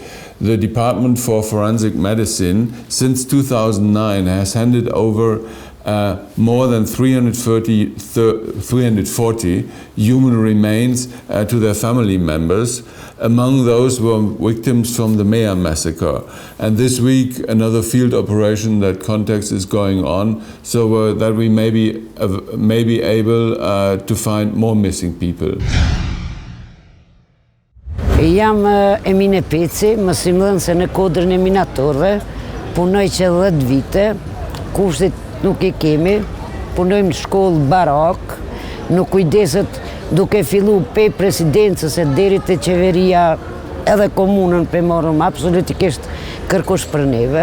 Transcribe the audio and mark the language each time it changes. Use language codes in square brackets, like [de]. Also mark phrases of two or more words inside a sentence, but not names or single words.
[en] The Department for Forensic Medicine, since 2009, has handed over more than 340 human remains to their family members. Among those were victims from the Meja massacre. And this week, another field operation that Context is going on, so that we may be able to find more missing people. [sq] Jam Emine Peci, mësimdhënëse në kodrën e minatorëve, punoj që 10 vite, kushtet nuk i kemi, punojmë në shkollë barak, nuk kujdeset duke fillu pe presidencës e deri të qeveria edhe komunën pe morëm absolutikisht kërkush për neve.